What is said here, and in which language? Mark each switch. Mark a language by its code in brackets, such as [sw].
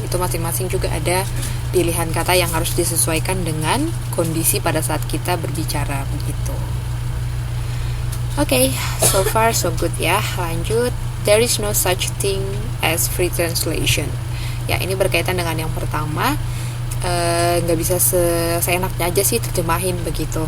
[id] Itu masing-masing juga ada pilihan kata yang harus disesuaikan dengan kondisi pada saat kita berbicara begitu. [en] Oke, so far so good ya. [id] Lanjut, [en] there is no such thing as free translation. [id] Ya, ini berkaitan dengan yang pertama. Nggak bisa seenaknya aja sih terjemahin begitu.